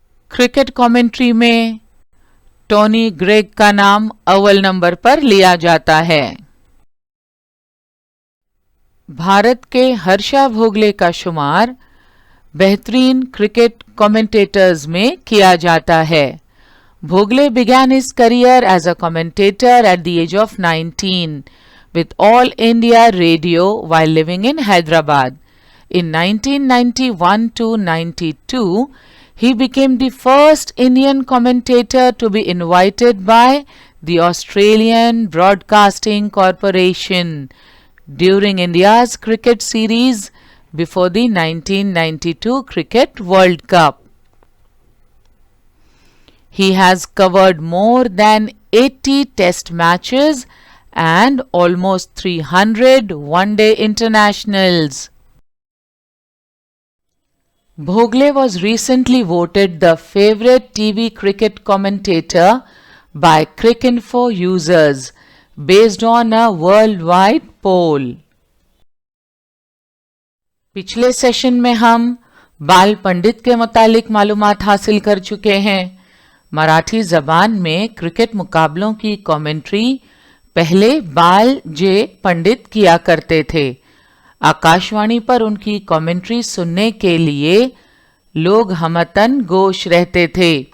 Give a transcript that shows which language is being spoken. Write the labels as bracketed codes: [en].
[ur] Cricket commentary میں Tony Greg کا نام اول نمبر پر لیا جاتا ہے۔ بھارت کے ہرشا بھوگلے کا شمار بہترین کرکٹ کامنٹیٹرز میں کیا جاتا ہے۔ بھوگلے [en] began his career as a commentator at the age of 19 with All India Radio while living in Hyderabad. In 1991 to 92, he became the first Indian commentator to be invited by the Australian Broadcasting Corporation during India's cricket series before the 1992 Cricket World Cup. He has covered more than 80 test matches and almost 300 one-day internationals. Bhogle was recently voted the favorite TV cricket commentator by Cricinfo users based on a worldwide poll. [ur] پچھلے session میں ہم بال پنڈت کے متعلق معلومات حاصل کر چکے ہیں۔ مراٹھی زبان میں کرکٹ مقابلوں کی کامنٹری پہلے بال جے پنڈت کیا کرتے تھے۔ آکاشوانی پر ان کی کامنٹری سننے کے لیے لوگ ہمتن گوش رہتے تھے۔